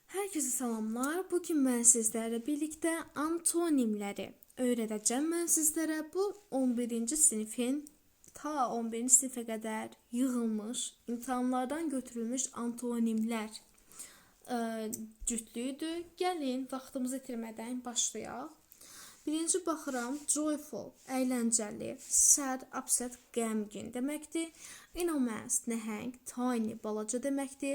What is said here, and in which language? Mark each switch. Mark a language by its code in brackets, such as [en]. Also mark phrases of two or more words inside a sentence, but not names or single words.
[tr] Herkese selamlar. Bugün ben sizlerle birlikte antonimleri öğreteceğim. Ben sizlere bu 11. sınıfın ta 11. [az] sınıfa kadar yığılmış, imtahanlardan götürülmüş antonimler cütlüydü. Gelin vaxtımızı itirmədən başlayaq. Birinci baxıram, joyful, əyləncəli, [en] sad, upset, [az] qəmgin deməkdir. Enormous, nəhəng, tiny, balaca deməkdir.